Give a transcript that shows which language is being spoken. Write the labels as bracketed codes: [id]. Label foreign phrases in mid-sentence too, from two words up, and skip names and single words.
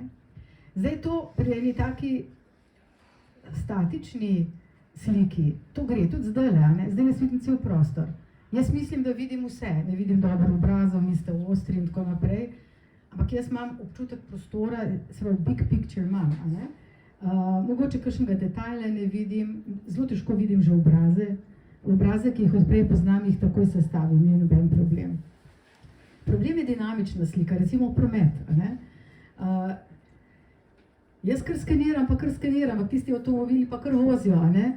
[sl] Zdaj to pri eni taki statični sliki, to gre tudi zdajle, ne? Zdaj ne vidim cel prostor. Jaz mislim, da vidim vse, ne vidim dobro obrazov, niste ostri in tako naprej, ampak jaz imam občutek prostora, se pravi [en] big picture [sl] imam, a ne? Mogoče kakšnega detajla ne vidim, zelo težko vidim že obraze, ki jih odprej poznam, jih takoj sestavim, ni noben problem. Problem je dinamična slika, recimo promet, a ne? Jaz kar skeniram, ampak tisti avtomobili pa kar vozijo, a ne?